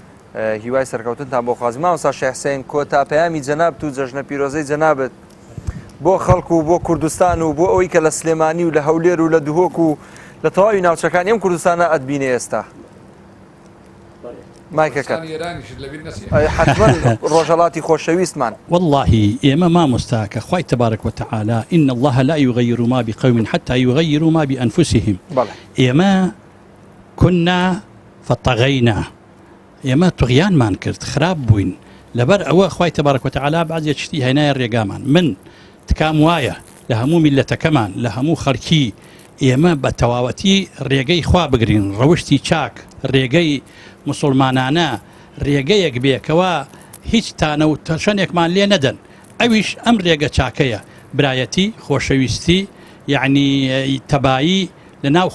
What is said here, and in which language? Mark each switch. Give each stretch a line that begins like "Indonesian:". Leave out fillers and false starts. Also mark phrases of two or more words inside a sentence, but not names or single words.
Central Kurdish: هیوای سەرکەوتنتان بۆ خوازی مامۆستا شێخ حوسێن کۆتا پەیامی جەنابەت و جەژنە پیرۆزەی جەنابەت بۆ خەڵک و بۆ کوردستان و بۆ ئەوەی کە لە سلێمانی و لە هەولێر و لە دوهۆک و لە تەواوی ناوچەکانی ئەم کوردستانە ئەتبینێ ئێستا مایکەکە حتمەن ڕۆژهەڵاتی خۆشەویستمان والله ئێمە مامۆستا کە خوای
Arabic: تبارك وتعالى إن الله لا يغير ما بقوم حتى يغيروا ما بأنفسهم
Central Kurdish: ئێمە
Arabic: كنا فطغينا
Central Kurdish: ئێمە طغیانمان کرد خراپ بووین لەبەر ئەوە خوای
Arabic: تبارك وتعالى
Central Kurdish: بعضی شتی هێنایە ڕێگامان من تکام وایە لە هەموو میلەتەکەمان لە هەموو خەڵکی ئێمە بە تەواوەتی ڕێگەی خوا بگرین ڕەوشتی چاک ڕێگەی مسلمانانە ڕێگەیەک بێکەوە هیچ تانە و تەشەنێکمان لێ نەدەن ئەویش ئەم ڕێگە چاکەیە برایەتی خۆشەویستی یعنی تەبایی لە ناو